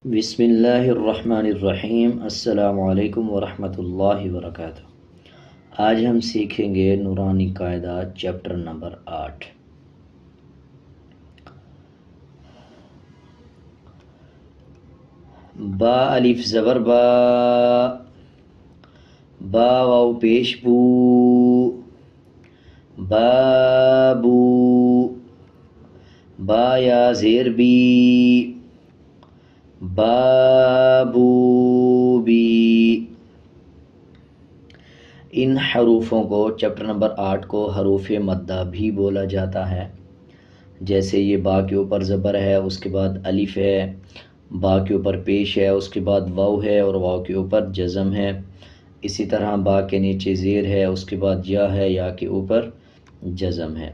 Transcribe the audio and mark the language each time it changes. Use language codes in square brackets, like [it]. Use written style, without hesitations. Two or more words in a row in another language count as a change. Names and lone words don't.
[ar] بسم اللہ الرحمن الرحیم۔ السلام علیکم ورحمۃ اللہ وبرکاتہ۔ [ur] آج ہم سیکھیں گے نورانی قاعدہ [en] chapter number [ur] 8۔ با الف زبر با، با واو پیش بو، بابو، با یا زیر بی، بابو بی۔ ان حروفوں کو [en] chapter number [ur] 8 کو حروف مدہ بھی بولا جاتا ہے۔ جیسے یہ با کے اوپر زبر ہے، اس کے بعد الف ہے، با کے اوپر پیش ہے، اس کے بعد واو ہے اور واو کے اوپر جزم ہے۔ اسی طرح با کے نیچے زیر ہے، اس کے بعد یا ہے، یا کے اوپر جزم ہے۔